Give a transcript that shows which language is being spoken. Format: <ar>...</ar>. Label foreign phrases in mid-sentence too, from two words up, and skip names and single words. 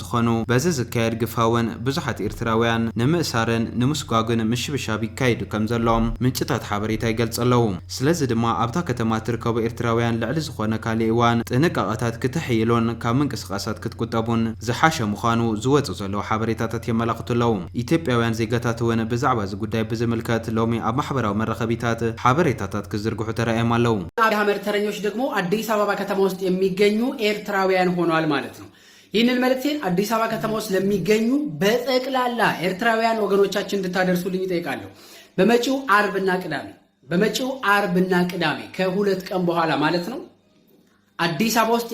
<ti>ዝኾኑ በዚ ዝካየድ ግፋውን ብዙሓት ኤርትራውያን ንምእሳርን ንምስጓግን ምሽብሻብ ይካይዱ ከም ዘሎም ምንጭታት ሓበሬታ ይገልጸለው። ስለዚ ድማ ኣብታ ከተማ ትርከቡ ኤርትራውያን ልዕሊ ዝኾነ ካሊእ እዋን ጥንቃቐታት ክትሕይሉን ካብ ምንቅስቓሳት ቁጠቡን ዝሓሸ ምዃኑ ዝወጽ ዘለዎ ሓበሬታታት የመላኽቱለው። ኢትዮጵያውያን ዜጋታት እውን ብዛዕባ እዚ ጉዳይ ብዝምልከት ሎሚ ኣብ ማሕበራዊ መራኸቢታት ሓበሬታታት ክዝርግሑ ተራእዮም ኣለው።</ti> <am>አብይ አህመድ ተረኞች ደግሞ አዲስ አበባ ከተማ ውስጥ የሚገኙ ኤርትራውያን ሆነዋል ማለት ነው። ይህንን መልእክቴን አዲስ አበባ ከተማ ውስጥ ለሚገኙ በጠቅላላ ኤርትራውያን ወገኖቻችን እንድታደርሱልኝ እጠይቃለሁ። በመጪው አርብና ቅዳሜ ከሁለት ቀን በኋላ ማለት ነው አዲስ አበባ ውስጥ</am>